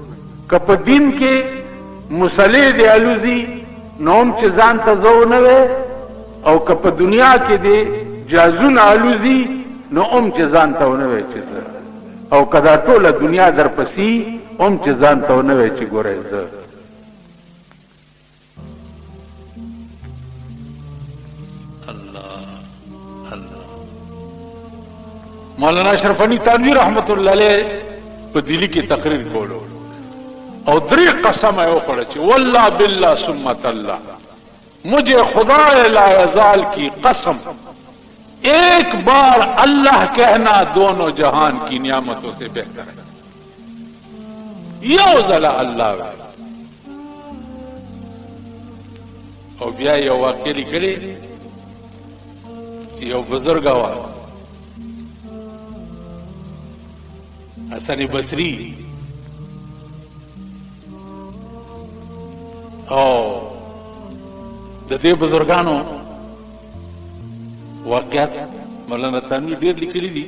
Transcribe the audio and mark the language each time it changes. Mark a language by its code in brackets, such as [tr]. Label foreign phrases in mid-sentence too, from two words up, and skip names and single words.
[ps] که په دین کې مسلې دې الوزي نو هم چې ځان ته زه ونه وی، او که په دنیا کې دې جازونه الوزي نو هم چې ځان ته ونه وی چې زه، او که دا ټوله دنیا در پسې هم چې ځان ته ونه وی چې ګورئ زه. مولانا اشرف غنی تھانوی رحمت اللہ علیہ په دلی کې تقریر کولو او 3 قسم یې وکړه چې [ar] والله بالله ثم الله [ur] مجھے خدا لا یزال کی قسم ایک بار اللہ کہنا دونوں جہان کی نعمتوں سے بہتر ہے. [ps] یو ځله الله او بیا یو واقع لیکلی چې یو بزرګ و حسن بصری او د دې بزرګانو واقعیت مولانا تنویر ډیر لیکلي دي.